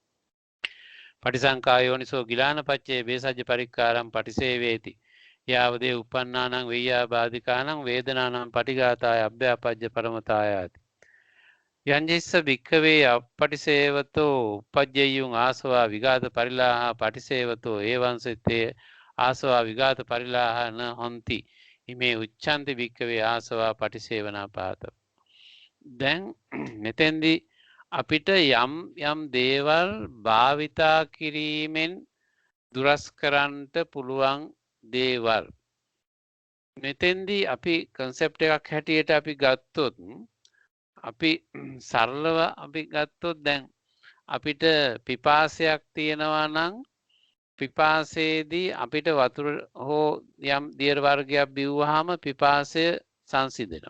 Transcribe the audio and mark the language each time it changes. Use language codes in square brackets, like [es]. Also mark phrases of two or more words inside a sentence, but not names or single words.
[pi] පටිසංකායෝනිසෝ ගිලානපච්චේ බේසජ්ජ පරික්කාරම් පටිසේවේති යාවදේ උපන්නානං වෙය්‍යාබාධිකානං වේදනානං පටිඝාතාය අභ්‍යාපජ්ජ පරමතායාති යංජිස්ස භික්ඛවේ අපටිසේවතෝ උපජ්ජයුං ආසවා විඝාත පරිලාහ පටිසේවතෝ ඒවංසිතේ ආසවා විඝාත පරිලාහ න හොಂತಿ ඉමේ උච්ඡන්ති භික්ඛවේ ආසවා පටිසේවනා පාත. [si] දැන් මෙතෙන්දී අපිට යම් යම් දේවල් භාවිතා කිරීමෙන් දුරස් කරන්නට පුළුවන් දේවල් මෙතෙන්දී අපි කන්සෙප්ට් එකක් හැටියට අපි ගත්තොත් අපි සරලව අපි ගත්තොත් දැන් අපිට පිපාසයක් තියෙනවා නම් පිපාසයේදී අපිට වතුර හෝ යම් දියර වර්ගයක් බිව්වහම පිපාසය සංසිඳෙනවා.